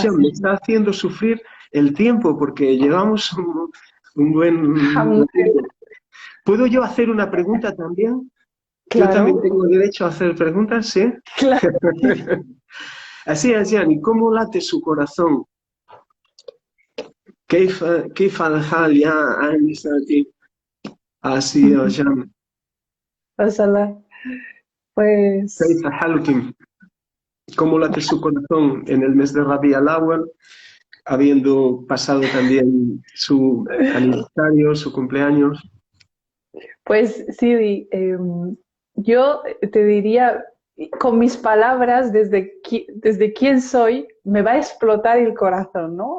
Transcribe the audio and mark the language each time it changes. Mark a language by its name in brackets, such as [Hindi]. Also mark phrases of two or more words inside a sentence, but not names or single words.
[Spanish] allá me está haciendo sufrir el tiempo porque llevamos un buen tiempo. ¿Puedo yo hacer una pregunta también? Yo también claro, tengo derecho a hacer preguntas, ¿sí? claro. Así es, Yani, ¿cómo late su corazón? [Arabic] كيف الحال يا أنساتي؟ [Spanish] Así es, Yani. Ojalá. Pues, [Arabic] كيف حالك؟ [Spanish] ¿Cómo late su corazón en el mes de Rabi al-Awwal, habiendo pasado también su aniversario, su cumpleaños? pues sí, yo te diría con mis palabras, desde quién soy, me va a explotar el corazón, ¿no?